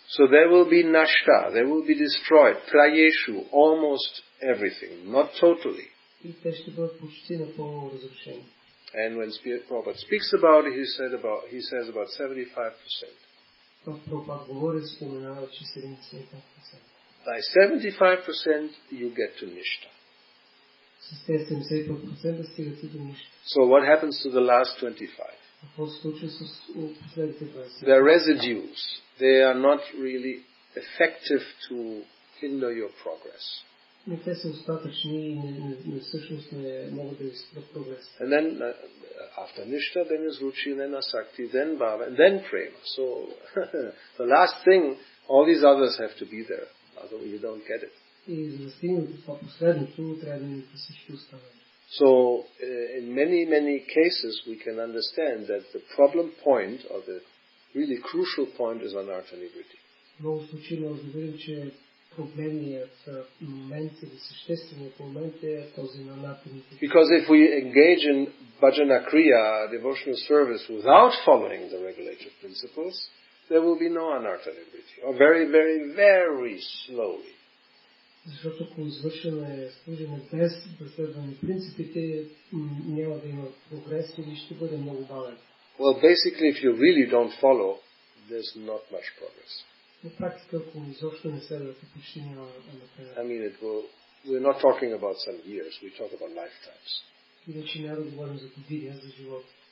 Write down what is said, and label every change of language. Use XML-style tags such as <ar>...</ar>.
<en>So there will be nashta, there will be destroyed, prayeshu, almost everything, not totally.</en> <bg>И те ще бъдат почти напълно разрушени.</bg> <en>And when Prabhupada speaks about it, he says about 75%.</en> <bg>Прабхупада говори, споменава, че 75%.</bg> <en>By 75% you get to nishta.</en> <bg>С тези 75% стигате до нища.</bg> <en>So what happens to the last 25?</en> <bg>Какво се случва с последните 20?</bg> <en>They are residues. They are not really effective to hinder your progress.</en> <bg>Те са остатъчни и всъщност не могат да изпрат прогрес.</bg> <en>And then after nishta, then is ruchi, then asakti, then bhava, and then prema. So the last thing, all these others have to be there. Otherwise you don't get it.</en> <bg>И за да стигнете това последното, трябва да имате всички останали.</bg> <en>So in many cases we can understand that the problem point or the really crucial point is anartha nivritti.</en> <bg>Много случаи може да видим, че проблемният момент или същественият момент е този на анартha nivritti.</bg> <en>Because if we engage in bhajana kriya, devotional service, without following the regulated principles, there will be no anartha nivritti, or very, very, very slowly.</en> <bg>Защото ако извършваме служене без да следваме принципите, няма да има прогрес или ще бъде много бавен.</bg> <en>Well, basically, if you really don't follow, there's not much progress.</en> <bg>На практика, ако изобщо не следвате, почти няма напредък.</bg> <en>I mean, we're not talking about some years, we talk about lifetimes.</en> <bg>И вече няма да говорим за години, а за живот.</bg>